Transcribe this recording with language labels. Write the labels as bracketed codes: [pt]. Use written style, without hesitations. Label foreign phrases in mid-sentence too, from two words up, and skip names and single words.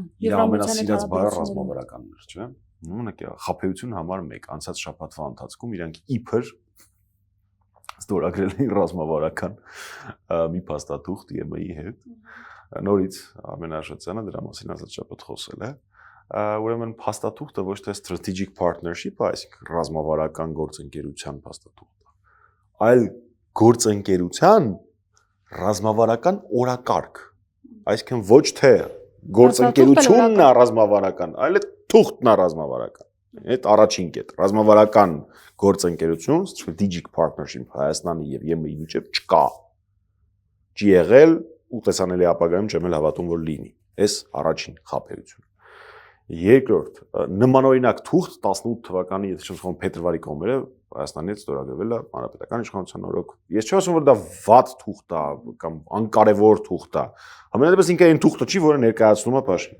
[hy] Ամենասիրած բառը ռազմավարականն էր, չէ՞։ Նույնը խաբեություն համար 1 անցած շաբաթվա ընթացքում իրանք իբր ստորագրել են ռազմավարական մի փաստաթուղթ ԵՄ-ի հետ։ Նորից ամենաշրջանը դրա մասին ազատ շաբաթ խոսել է։ Ուրեմն փաստաթուղթը ոչ թե [en] strategic partnership, [hy] այսինքն ռազմավարական գործընկերության փաստաթուղթ, այլ գործընկերության ռազմավարական օրակարգ, այսինքն ոչ թե գործընկերությունն է ռազմավարական, այլ թուղթն է ռազմավարական։ Այդ առաջին կետ, ռազմավարական գործընկերություն, [en] strategic partnership [hy] Հայաստանի եւ ԵՄ-ի միջեւ չկա։ Չի եղել ու տեսանելի ապագայում չեմ էլ հավատում, որ լինի։ Այս առաջին խաբեությունը։ Երկրորդ, նմանօրինակ թուղթ 18 թվականի, եթե չեմ սխալվում, փետրվարի կողմերը Հայաստանի հետ ստորագրվել է հանրապետական իշխանության օրոք։ Ես չեմ ասում, որ դա վատ թուղթ է կամ անկարևոր թուղթ է։ Համենայնդեպս ինքը այն թուղթը չի, որը ներկայացնում է Փաշինյանը։